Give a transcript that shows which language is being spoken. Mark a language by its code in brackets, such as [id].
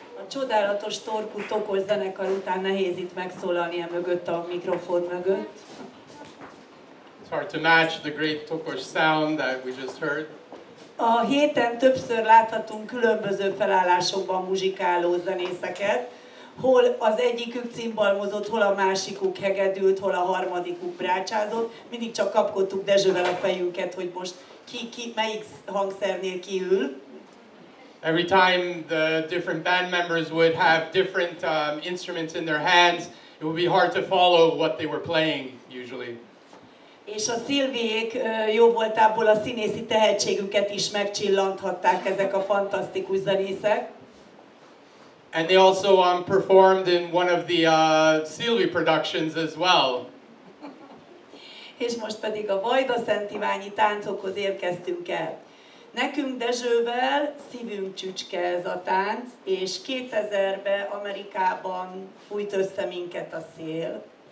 [hu] Csodálatos torkú Tokos zenekar után nehéz itt megszólalni mögött a mikrofon mögött. [en] It's hard to match the great Tokos sound that we just heard. [hu] A héten többször láthatunk különböző felállásokban muzsikáló zenészeket, hol az egyikük cimbalmozott, hol a másikuk hegedült, hol a harmadikuk brácsázott. Mindig csak kapkodtuk Dezsővel a fejünket, hogy most melyik hangszernél kiül. [en] Every time the different band members would have different instruments in their hands, it would be hard to follow what they were playing usually. [hu] És a Szilviék jó voltából a színészi tehetségüket is megcsillanthatták ezek a fantasztikus zenészek. [en] And they also performed in one of the Szilvi productions as well. [hu] És most pedig a vajdaszántíványi táncokhoz érkeztünk el. Nekünk Dezsővel szívünk csücske ez a tánc, és 2000-ben Amerikában fújt össze minket a szél.